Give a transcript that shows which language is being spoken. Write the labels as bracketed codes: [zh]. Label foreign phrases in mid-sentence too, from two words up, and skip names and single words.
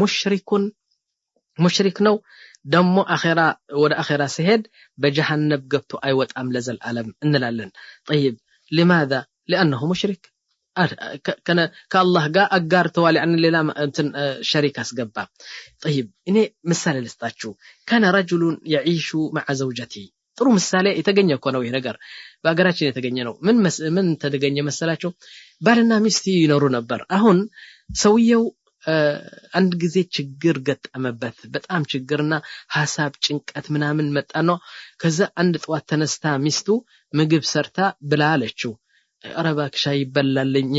[am] ሙሽሪክ ነው ደሞ አኺራ ወደ አኺራ ሲሄድ በጀሃነም ገብቶ አይወጣም ለዘላለም እንላለን [ar] طيب لماذا لانه مشرك [am] ከአላህ ጋር አጋርተዋል يعني ሌላ እንትን ሸሪክ አስገባ طيب እኔ ምሳሌ ልስጣችሁ [ar] كان رجل يعيش مع [am] زوجته ጥሩ ምሳሌ የተገኘ እኮ ነው ይሄ ነገር በአገራችን የተገኘ ነው ምን ተደገኘ መሰላችሁ ባልና ሚስት ይኖሩ ነበር አሁን ሰውየው አንድ ጊዜ ችግር ገጠመበት በጣም ችግርና ሐሳብ ጭንቀት ምናምን መጣ ነው ከዛ አንድ ጧት ተነስታ ሚስቱ ምግብ ሰርታ ብላ አለችው አረባክሻ ይበላልኝ